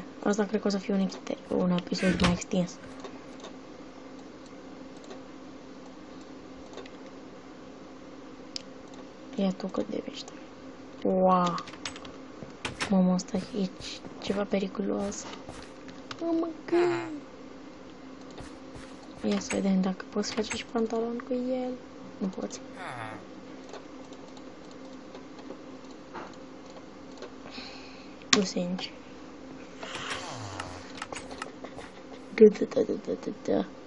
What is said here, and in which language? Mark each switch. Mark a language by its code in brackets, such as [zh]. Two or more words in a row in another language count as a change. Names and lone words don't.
[ro] Asta cred că o să fie un episod mai extins. Ia tu cât de vești. Wow! Mamă, asta e ceva periculos. [en] Oh my god! [ro] Ia să vedem dacă poți face și pantalon cu el. Nu poți. Nu sincer. Da.